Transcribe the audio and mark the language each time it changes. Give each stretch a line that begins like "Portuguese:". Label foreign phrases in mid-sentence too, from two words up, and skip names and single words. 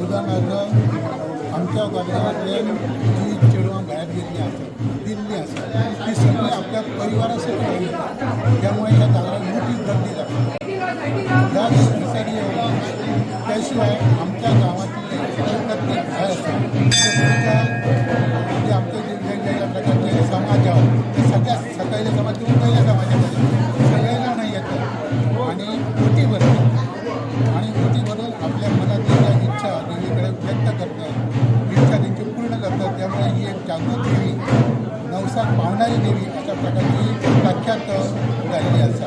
Konkani: उदाहरणार्थ आमच्या कोरगांवांतल्यान जी चेडवां भायर गेल्लीं आसात दिल्ली आसात ती सगळीं आपल्या परिवारा सगळीं येतात. त्यामुळे ह्या जात्रेक मोठी गर्दी जाता.
Marathi: ह्या दिवसांनी त्या शिवाय आमच्या गांवांतले प्रत्येक घर आसा म्हणजे आमचे जे वेगवेगळ्या प्रकारचे समाज आहात ते सगळ्या सकयले समाज किंवा पहिल्या समाजामध्ये सगळे जाण येतात आणि ओटी भरतात आणि ओटी भरून आपल्या मनातली ज्या इच्छा देवीकडे व्यक्त करतात, इच्छा त्यांची पूर्ण करतात.
Konkani: त्यामुळे ही एक जागृत देवी, नवसाक पावणारी देवी अशा प्रकारची प्रख्यात झालेली असा.